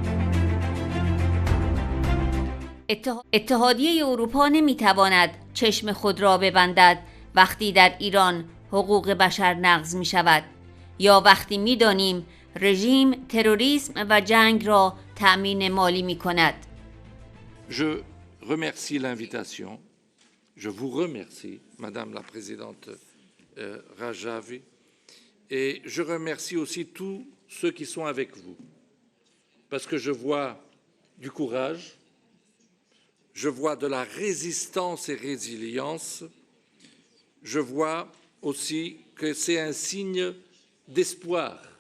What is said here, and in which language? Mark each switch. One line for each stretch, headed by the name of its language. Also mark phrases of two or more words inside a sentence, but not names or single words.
Persian: اتحادیه اروپا نمی تواند چشم خود را ببندد وقتی در ایران حقوق بشر نقض می شود یا وقتی می دانیم رژیم تروریسم و جنگ را تأمین مالی می کند.
French: Je remercie l'invitation. Je vous remercie, Madame la Présidente Rajavi, et je remercie aussi tous ceux qui sont avec vous, parce que je vois du courage, je vois de la résistance et résilience, je vois aussi que c'est un signe d'espoir,